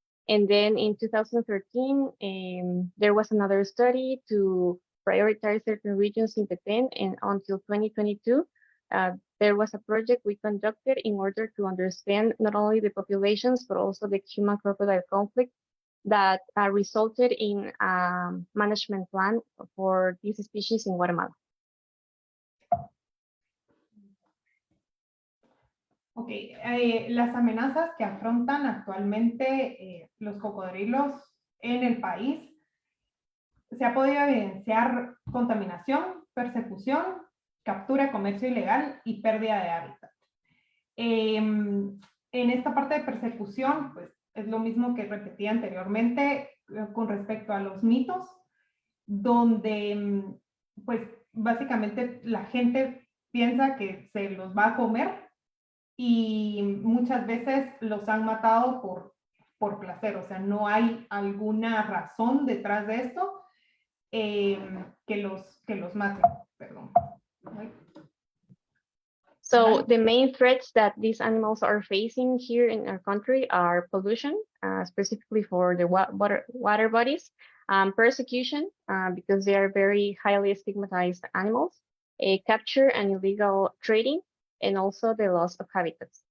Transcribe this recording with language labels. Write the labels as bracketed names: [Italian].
[English] And then in 2013, there was another study to prioritize certain regions in Petén, and until 2022, there was a project we conducted in order to understand not only the populations, but also the human-crocodile conflict that resulted in a management plan for these species in Guatemala. [Spanish] Ok, las amenazas que afrontan actualmente los cocodrilos en el país, se ha podido evidenciar contaminación, persecución, captura, comercio ilegal y pérdida de hábitat. En esta parte de persecución, pues es lo mismo que repetí anteriormente con respecto a los mitos, donde pues básicamente la gente piensa que se los va a comer y muchas veces los han matado por placer, o sea, no hay alguna razón detrás de esto que los maten, perdón. [English] So the main threats that these animals are facing here in our country are pollution, specifically for the water bodies, persecution, because they are very highly stigmatized animals, capture and illegal trading, and also the loss of habitats.